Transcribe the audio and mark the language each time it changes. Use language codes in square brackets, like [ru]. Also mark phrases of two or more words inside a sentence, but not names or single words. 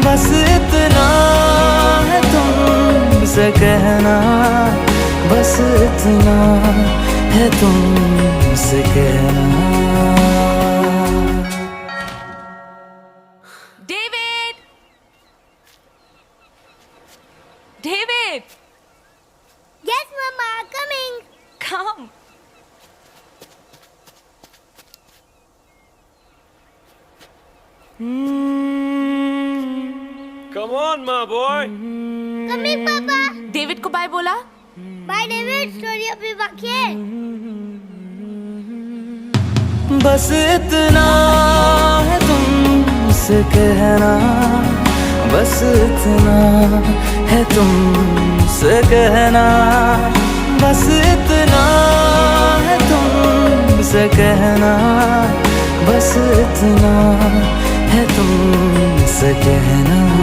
[hi] बस इतना है तुमसे कहना, बस इतना है तुमसे कहना। डेविड! डेविड! [en] Yes, Mama, coming. Come. Come on, my boy. Coming, Papa. [hi] डेविड को बाय बोला? Bye, David. स्टोरी अभी बाकी है। बस इतना है तुमसे कहना, बस इतना है तुमसे कहना, बस इतना है तुमसे कहना, बस इतना है तुमसे कहना।